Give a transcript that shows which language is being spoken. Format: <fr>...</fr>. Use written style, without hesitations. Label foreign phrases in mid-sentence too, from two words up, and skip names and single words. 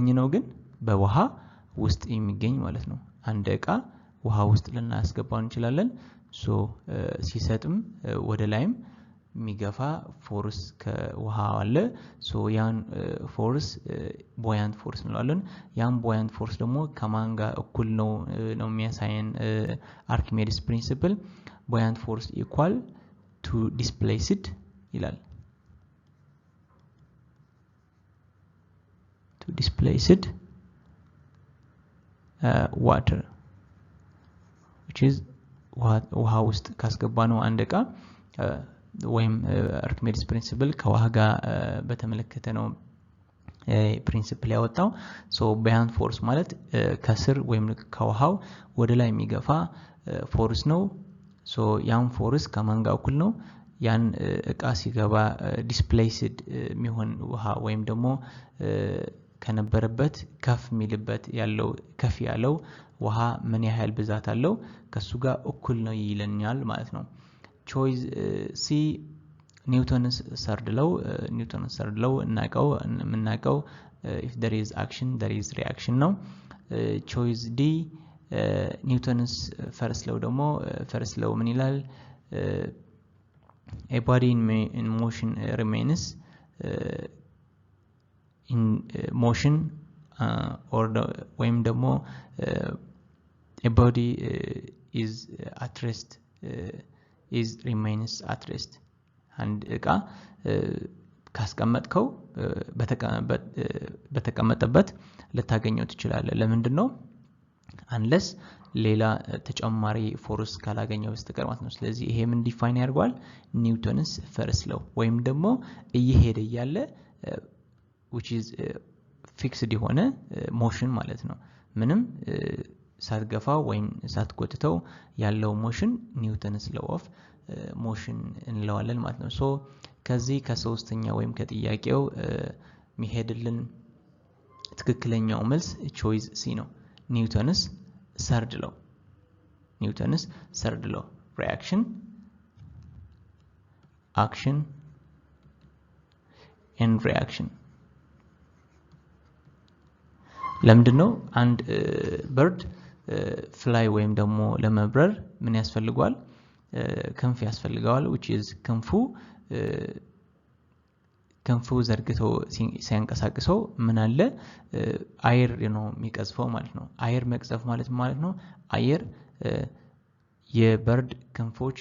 <am>ነው ግን በውሃ ውስጥ የሚገኝ ማለት ነው አንድ እቃ ውሃ ውስጥ ልናስገባው እንችላለን ሶ ሲሰጥም ወደ ላይም የሚገፋ ፎርስ ከውሃ አለ ሶ ያን ፎርስ</am> <en>buoyant force</en> <am>እንለዋለን ያን</am> <en>buoyant force</en> <am>ደግሞ ከማን ጋር እኩል ነው የሚያሳየን</am> <en>Archimedes principle buoyant force equal to displaced</en> <am>ይላል</am> <en>to displaced water which is</en> <am>ውሃ ውስጥ ካስገባነው አንድ እቃ ወይም</am> <en>Archimedes principle</en> <am>ከውሃ ጋር በተመለከተ ነው principle ያወጣው so</am> <en>buoyant force</en> <am>ማለት ከስር ወይም ከውሃው ወደ ላይ የሚገፋ ፎርስ ነው so ያን ፎርስ ከማን ጋር እኩል ነው ያን እቃ ሲገባ displaced የሚሆን ውሃ ወይም ደግሞ ከነበረበት ከፍ ሚልበት ያለው ከፍ ያለው ውሃ ምን ያህል ብዛት አለው ከሱ ጋር እኩል ነው ይለኛል ማለት ነው</am> <en>choice C Newton's third law</en> <am>እናቀው</am> <en>if there is action there is reaction</en> <am>ነው</am> <en>choice D Newton's first law</en> <am>ደግሞ</am> <en>first law</en> <am>ምን ይላል</am> <en>a body in motion remains in motion or</en> <am>ወይም ደግሞ</am> <en>a body is at rest is remains at rest</en> <am>አንድ እቃ ካስቀመጥከው በተቀመጠበት ልታገኘው ትችላለህ ለምንድነው unless ሌላ ተጨማሪ ፎርስ ካላገኘው በስተቀር ማለት ነው ስለዚህ ይሄ ምን ዲፋይን ያርጓል ኒውተንስ ፈርስት ሎው ወይም ደግሞ እየሄደ ያለ</am> <en>which is fixed</en> <am>የሆነ ሞሽን ማለት ነው ምንም ሳትገፋው ወይም ሳትጎትተው ያለው ሞሽን</am> <en>Newton's law of motion</en> <am>እንለዋለን ማለት ነው ሶ ከዚህ ከሶስተኛ ወይም ከጥያቄው የሚሄድልን ትክክለኛው መልስ</am> <en>choice C</en> <am>ነው</am> <en>Newton's third law reaction action and reaction</en> <am>ለምንድነው አንድ</am> <en>bird fly</en> <am>ወይም ደግሞ ለመብረር ምን ያስፈልጋል ክንፍ ያስፈልጋል</am> <en>which is</en> <am>ክንፉ ዘርግቶ ሲያንቀሳቅሰው ምን አለ አየር ነው የሚቀዝፈው ማለት ነው አየር መቅዘፍ ማለት ነው አየር የበርድ ክንፎች</am>